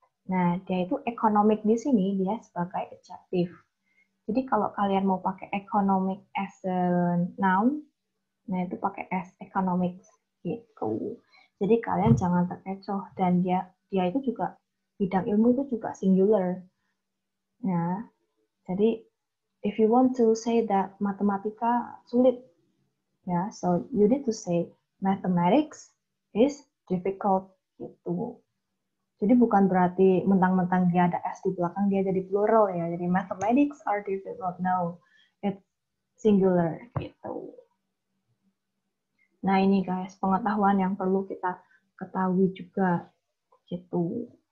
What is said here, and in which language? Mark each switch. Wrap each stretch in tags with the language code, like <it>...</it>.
<id>Nah, dia itu economic di sini dia sebagai adjective. Jadi kalau kalian mau pakai economic</id> <en>as a noun,</en> <id>nah itu pakai as economics gitu. Jadi kalian jangan terkecoh dan dia itu juga bidang ilmu itu juga singular. Ya.</id> <en>Jadi if you want to say that</en> <id>matematika sulit,</id> <en>ya, so you need to say mathematics is difficult gitu.</en> <id>Jadi bukan berarti mentang-mentang dia ada S di belakang dia jadi plural ya.</id> <en>Jadi mathematics are difficult. No, it's singular gitu.</en> <id>Nah ini guys, pengetahuan yang perlu kita ketahui juga gitu.</id>